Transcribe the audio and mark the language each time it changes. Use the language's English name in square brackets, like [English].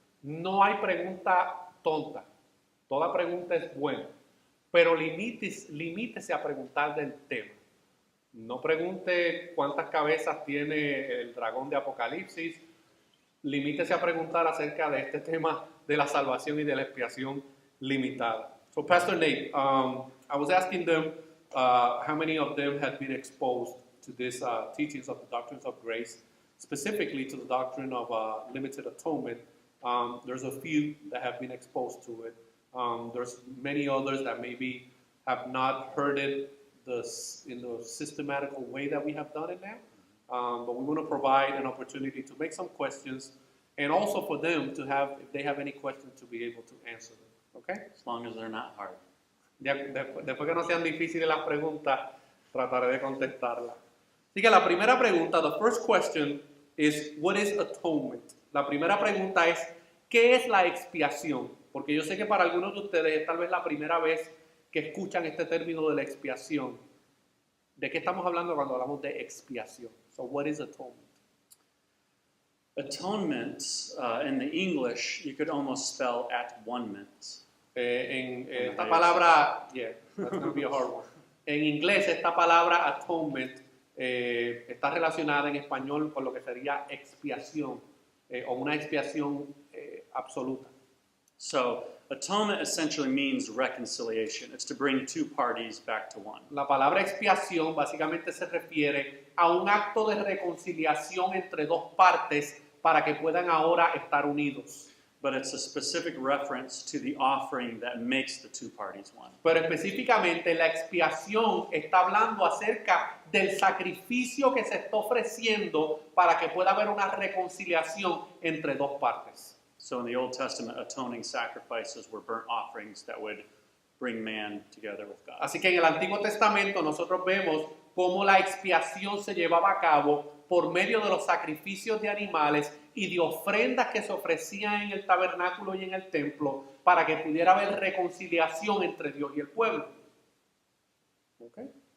[Spanish] No hay pregunta tonta, toda pregunta es buena, pero limítese a preguntar del tema. No pregunte cuántas cabezas tiene el dragón de Apocalipsis, limítese a preguntar acerca de este tema de la salvación y de la expiación limitada. [English] So Pastor Nate, I was asking them how many of them had been exposed to these teachings of the doctrines of grace, specifically to the doctrine of limited atonement. There's a few that have been exposed to it. There's many others that maybe have not heard it in the systematical way that we have done it now. But we want to provide an opportunity to make some questions and also for them to have, if they have any questions, to be able to answer them. Okay? As long as they're not hard. [Spanish] Después que no sean difíciles las preguntas, trataré de contestarlas. Así que la primera pregunta, [English] the first question is, what is atonement? [Spanish] La primera pregunta es, ¿qué es la expiación? Porque yo sé que para algunos de ustedes es tal vez la primera vez que escuchan este término de la expiación. ¿De qué estamos hablando cuando hablamos de expiación? [English] So what is atonement? Atonement, in the English, you could almost spell at-one-ment. [Spanish] Esta palabra, [English] yeah, that's going to be a hard one. [Spanish] En inglés, esta palabra atonement está relacionada en español con lo que sería expiación o una expiación absoluta. [English] So, atonement essentially means reconciliation. It's to bring two parties back to one. [Spanish] La palabra expiación básicamente se refiere a un acto de reconciliación entre dos partes para que puedan ahora estar unidos. [English] But it's a specific reference to the offering that makes the two parties one. [Spanish] Pero específicamente la expiación está hablando acerca del sacrificio que se está ofreciendo para que pueda haber una reconciliación entre dos partes. [English] So in the Old Testament, atoning sacrifices were burnt offerings that would bring man together with God. [Spanish] Así que en el Antiguo Testamento nosotros vemos cómo la expiación se llevaba a cabo por medio de los sacrificios de animales y de ofrendas que se ofrecían en el tabernáculo y en el templo para que pudiera haber reconciliación entre Dios y el pueblo. ¿Okay?